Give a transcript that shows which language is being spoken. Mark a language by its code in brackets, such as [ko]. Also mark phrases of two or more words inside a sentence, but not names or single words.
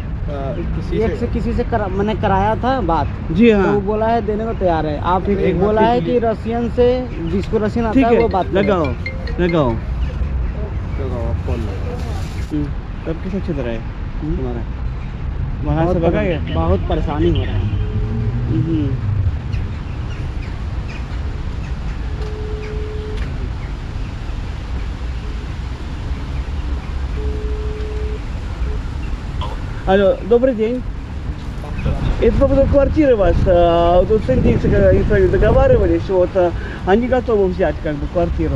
[hi] किसी से मैंने कराया था बात। जी हाँ। तो वो बोला है देने को तैयार है। आप बोला है कि रशियन से, जिसको रशियन आता है वो बात लगाओ। तब कैसे चल रहा है तुम्हारा? वहाँ से भगा गया? बहुत परेशानी हो रहा है। [ru] Алло, добрый день. Это по поводу квартиры вас. Тут с индийцами договаривались, вот они готовы взять как бы квартиру.